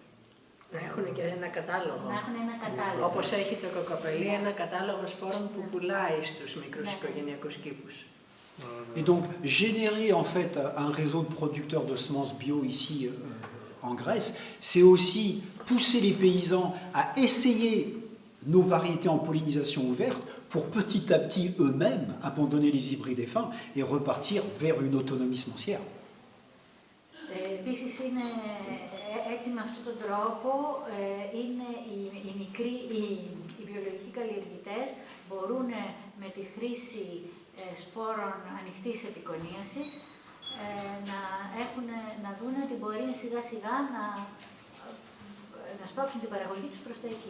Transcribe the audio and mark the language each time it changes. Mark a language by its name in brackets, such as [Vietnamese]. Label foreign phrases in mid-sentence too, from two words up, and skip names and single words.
[Greek] Να έχουν και ένα κατάλογο. Να έχουν ένα κατάλογο. Όπως έχει το Κοκοπελί, ένα κατάλογο σπόρων που πουλάει στους μικρούς οικογενειακούς κήπους. [French] Et donc, générer en fait un réseau de producteurs de semences bio ici en Grèce, c'est aussi pousser les paysans à essayer nos variétés en pollinisation ouverte pour petit à petit eux-mêmes abandonner les hybrides fins et repartir vers une autonomie semencière. [Greek] Επίσης, έτσι με αυτόν τον τρόπο είναι οι βιολογικοί καλλιεργητές μπορούν με τη χρήση σπόρων ανοιχτής επικονίασης να δουν ότι μπορεί σιγά σιγά να σπρώξουν την παραγωγή τους προς τα εκεί.